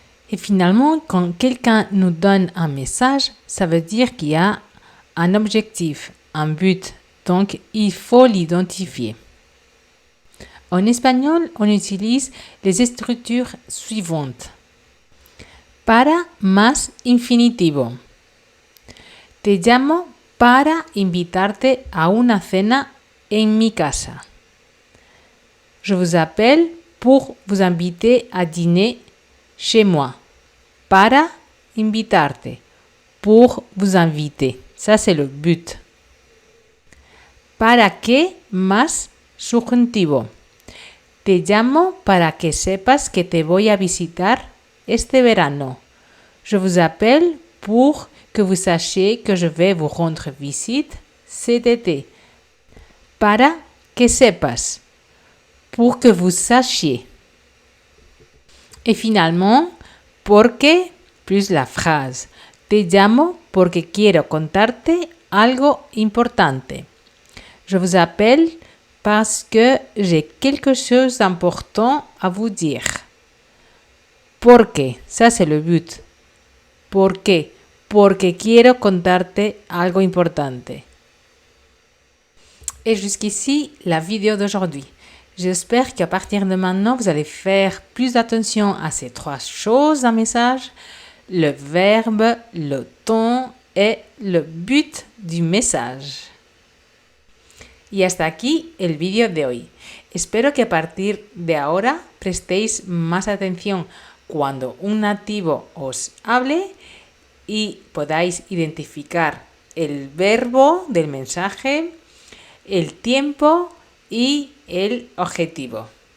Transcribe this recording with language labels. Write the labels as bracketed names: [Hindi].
[French] Et finalement, quand quelqu'un nous donne un message, ça veut dire qu'il y a un objectif, un but. Donc, il faut l'identifier. En espagnol, on utilise les structures suivantes. [Spanish] Para más infinitivo. Te llamo para invitarte a una cena en mi casa. [French] Je vous appelle pour vous inviter à dîner chez moi. [Spanish] Para invitarte. [French] Pour vous inviter. Ça, c'est le but. [Spanish] ¿Para qué más subjuntivo? Te llamo para que sepas que te voy a visitar este verano. [French] Je vous appelle pour que vous sachiez que je vais vous rendre visite cet été. [Spanish] Para que sepas. [French] Pour que vous sachiez. Et finalement, porque plus la phrase. [Spanish] Te llamo porque quiero contarte algo importante. [French] Je vous appelle parce que j'ai quelque chose d'important à vous dire. Porque, ça c'est le but. [Spanish] ¿Por qué? Porque quiero contarte algo importante. [French] Et jusqu'ici, la vidéo d'aujourd'hui. J'espère qu'à partir de maintenant, vous allez faire plus attention à ces 3 choses en message. Le verbe, le ton et le but du message. [Spanish] Y hasta aquí el vídeo de hoy. Espero que a partir de ahora prestéis más atención cuando un nativo os hable y podáis identificar el verbo del mensaje, el tiempo y el objetivo.